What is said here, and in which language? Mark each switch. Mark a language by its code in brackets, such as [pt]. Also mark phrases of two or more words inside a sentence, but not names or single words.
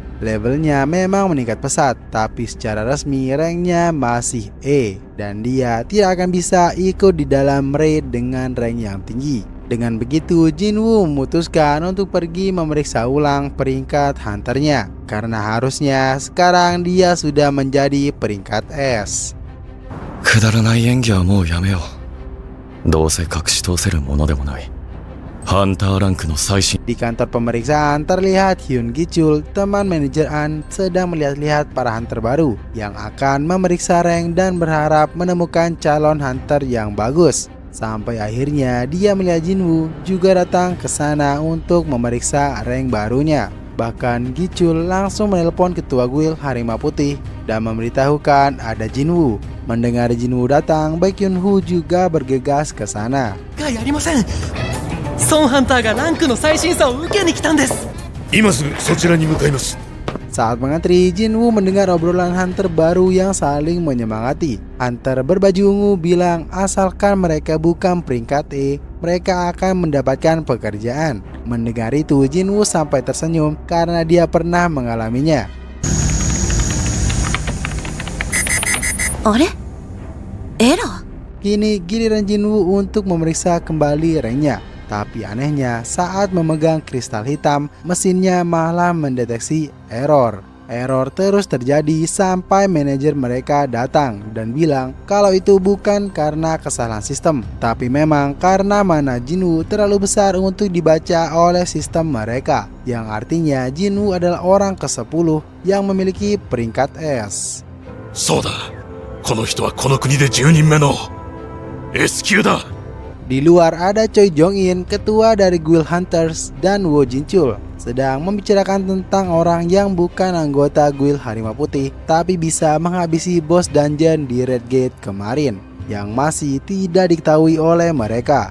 [id] Levelnya memang meningkat pesat, tapi secara resmi ranknya masih E, dan dia tidak akan bisa ikut di dalam raid dengan rank yang tinggi. Dengan begitu, Jinwoo memutuskan untuk pergi memeriksa ulang peringkat hunternya, karena harusnya sekarang dia sudah menjadi peringkat S. [ja] くだらない演技はもうやめよう。どうせ隠し通せるものでもない。ハンターランクの最新。 [id] Di kantor pemeriksaan terlihat Hyun Gi-chul, teman manajer An, sedang melihat-lihat para hunter baru yang akan memeriksa rank dan berharap menemukan calon hunter yang bagus. Sampai akhirnya dia melihat Jinwoo juga datang ke sana untuk memeriksa rank barunya. Bahkan Gi-chul langsung menelpon ketua guild Harimau Putih dan memberitahukan ada Jinwoo. Mendengar Jinwoo datang, Baek Hyun-woo juga bergegas ke sana. [ja] ありません。ソンハンターがランクの最新差を受けに来たんです。今すぐそちらに向かいます。 [id] Saat mengantri, Jinwoo mendengar obrolan hunter baru yang saling menyemangati. Hunter berbaju ungu bilang asalkan mereka bukan peringkat E, mereka akan mendapatkan pekerjaan. Mendengar itu, Jinwoo sampai tersenyum karena dia pernah mengalaminya. [ja] あれエラー [id] Kini giliran Jinwoo untuk memeriksa kembali ranknya. Tapi anehnya, saat memegang kristal hitam, mesinnya malah mendeteksi error. Error terus terjadi sampai manajer mereka datang dan bilang kalau itu bukan karena kesalahan sistem, tapi memang karena mana Jinwoo terlalu besar untuk dibaca oleh sistem mereka, yang artinya Jinwoo adalah orang ke-10 yang memiliki peringkat S. [ja] そうだ。この人はこの国で10人目の S 級だ。 [id] Di luar ada Choi Jong-in, ketua dari Guild Hunters, dan Woo Jin-chul sedang membicarakan tentang orang yang bukan anggota Guild Harimau Putih tapi bisa menghabisi bos dungeon di Red Gate kemarin yang masih tidak diketahui oleh mereka.